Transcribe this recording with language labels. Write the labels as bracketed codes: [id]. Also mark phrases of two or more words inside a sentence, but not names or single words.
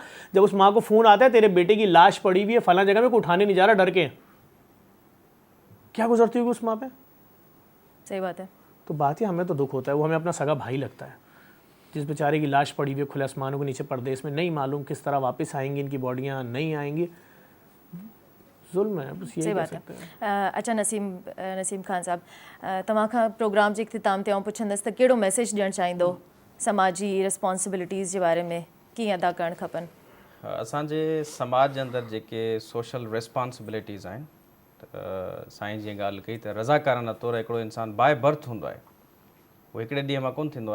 [ur] جب اس ماں کو فون آتا ہے تیرے بیٹے کی لاش پڑی ہوئی ہے فلاں جگہ میں، کوئی اٹھانے نہیں جا رہا ڈر کے، کیا گزرتی ہوگی اس ماں پہ؟ صحیح بات ہے. تو بات یہ ہمیں تو دکھ ہوتا ہے, وہ ہمیں اپنا سگا بھائی لگتا ہے, جس بیچارے کی لاش پڑی ہوئی کھلے آسمانوں کے نیچے پردیس میں, نہیں معلوم کس طرح واپس آئیں گی, ان کی باڈیاں نہیں آئیں گی. ظلم ہے, بس یہی کہہ سکتے ہیں. [sd] اچھا نسیم خان صاحب, तव्हां खां प्रोग्राम जे इख़्तिताम ते आउं पुछंदसि त कहिड़ो मैसेज ॾियणु चाहींदो समाजी रिस्पॉन्सिबिलिटीज़ जे बारे में, कीअं अदा करणु खपनि? असांजे समाज जे अंदरि जेके [en] social responsibilities [sd] आहिनि, त साईं जीअं ॻाल्हि कई त रज़ाकारना तौरु हिकिड़ो इंसानु [en] by birth [sd] हूंदो आहे, उहो हिकिड़े ॾींहं मां कोन्ह थींदो आहे.